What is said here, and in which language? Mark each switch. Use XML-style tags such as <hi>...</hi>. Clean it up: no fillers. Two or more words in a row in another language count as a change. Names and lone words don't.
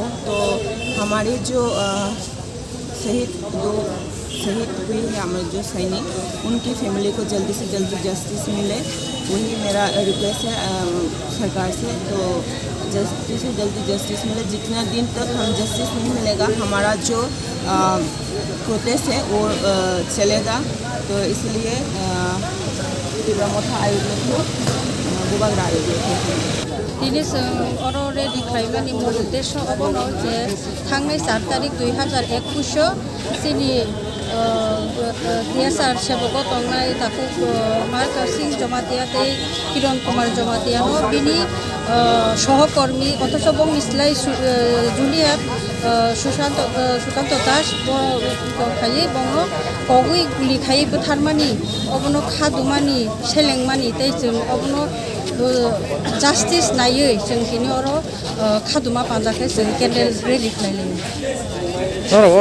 <hi>तो हमारे जो शहीद हुई है हमारे जो सैनिक, उनकी फैमिली को जल्दी से जल्दी जस्टिस मिले, वही मेरा रिक्वेस्ट है सरकार से। तो जल्दी से जल्दी जस्टिस मिले, जितना दिन तक हम जस्टिस नहीं मिलेगा हमारा जो प्रोटेस्ट है वो चलेगा। तो इसलिए</hi> <trp>दिनै जों अलरेडि खालामनायनि मूल उद्देश्य अबनो जे थांनाय 7 तारिख 2021 जोंनि TSR सेबको तंनाय ताकु मार्क सिंह जमातिया किरण कुमार जमातिया बिनि सहकर्मी अथच बंगिसलाई जुलिया सुकान्त दास खाई बंग कगुई गुली खाई बुथारमानी अबनो खादुमानी सेलेंमानी जों अबनो जस्टिस नायै जों दिनै खादुमा पान्जाखै जों</trp> <en>candle rally</en> <trp>खालामलायो</trp>